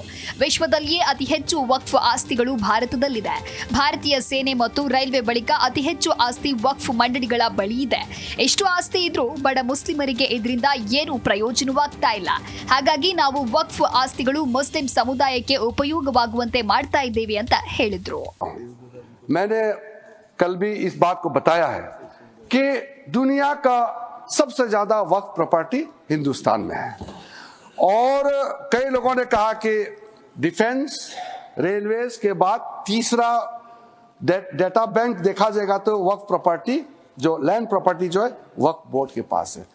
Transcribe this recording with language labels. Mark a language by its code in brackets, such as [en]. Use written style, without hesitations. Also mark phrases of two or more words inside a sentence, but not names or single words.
[kn] ವಿಶ್ವದಲ್ಲಿಯೇ ಅತಿ ಹೆಚ್ಚು ವಕ್ಫ್ ಆಸ್ತಿಗಳು ಭಾರತದಲ್ಲಿದೆ. ಭಾರತೀಯ ಸೇನೆ ಮತ್ತು ರೈಲ್ವೆ ಬಳಿಕ ಅತಿ ಹೆಚ್ಚು ಆಸ್ತಿ ವಕ್ಫ್ ಮಂಡಳಿಗಳ ಬಳಿ ಇದೆ. ಎಷ್ಟು ಆಸ್ತಿ ಇದ್ರೂ ಬಡ ಮುಸ್ಲಿಮರಿಗೆ ಇದರಿಂದ ಏನು ಪ್ರಯೋಜನವಾಗ್ತಾ ಇಲ್ಲ. ಹಾಗಾಗಿ ನಾವು ವಕ್ಫ್ ಆಸ್ತಿಗಳು ಮುಸ್ಲಿಂ ಸಮುದಾಯಕ್ಕೆ ಉಪಯೋಗವಾಗುವಂತೆ ಮಾಡ್ತಾ ಇದ್ದೇವೆ ಅಂತ ಹೇಳಿದ್ರು. [hi] मैंने कल भी इस बात को बताया है कि दुनिया का सबसे ज्यादा वक्फ प्रॉपर्टी हिंदुस्तान में है, और कई लोगों ने कहा कि [en] defense railways [hi] के बाद तीसरा [en] data bank [hi] देखा जाएगा तो वक्फ प्रॉपर्टी जो [en] land property [hi] जो है वक्फ बोर्ड के पास है.